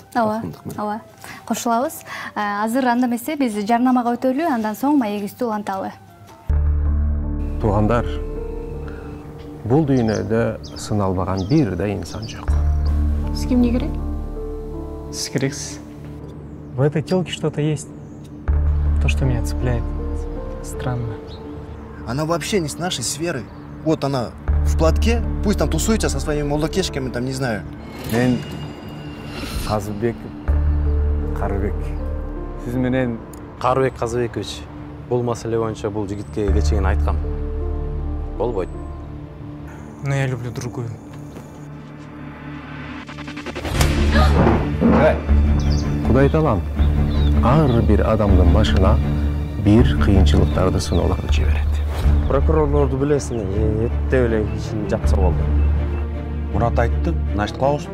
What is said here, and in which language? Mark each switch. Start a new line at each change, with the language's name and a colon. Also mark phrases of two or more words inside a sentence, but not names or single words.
Kyrgyz: Ооба. Кошулабыз. Азыр анда эмесе биз жарнамага өтөлү, андан соң маегибизди уланталы. Туугандар, бул дүйнөдө сыналбаган бир да инсан жок. Сизге эмне керек? Сиз керексиз.
Russian: В этой тёлке что-то есть. То, что меня цепляет. Странно. Она вообще не с нашей сферы. Вот она в платке, пусть там тусуется со своими молокешками, там, не знаю.
Kyrgyz: Мен Казыбек Карыбек. Сиз менен Карыбек Казыбекович бул маселе боюнча бул жигитке кечээ айткам. Болбойт.
Russian: Но я люблю другую.
Kyrgyz: Кудай таалам ар бир адамдын башына бир кыйынчылыктарды, сыноолорду жиберет. Прокурорлорду билесиң, этте эле кишини жапса болду. Мурат айтты, значит кылабыз.